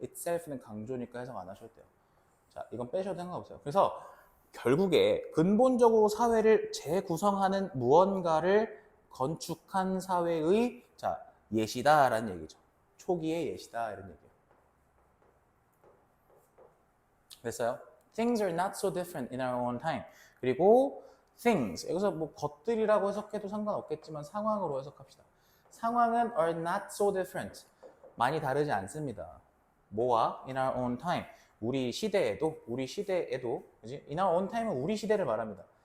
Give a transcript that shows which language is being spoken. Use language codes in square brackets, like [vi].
[ko] itself는 강조니까 해석 안 하셔도 돼요. 자, 이건 빼셔도 상관없어요. 그래서 결국에 근본적으로 사회를 재구성하는 무언가를 건축한 사회의 예시다라는 얘기죠. 초기의 예시다 이런 얘기예요. 됐어요? [en] Things are not so different in our own time. [ko] 그리고 things, 여기서 뭐 것들이라고 해석해도 상관없겠지만 상황으로 해석합시다. 상황은 [en] are not so different. [ko] 많이 다르지 않습니다. 뭐와? [en] In our own time. [ko] 우리 시대에도, 그지? [en] In our own time은 [ko] 우리 시대를 말합니다.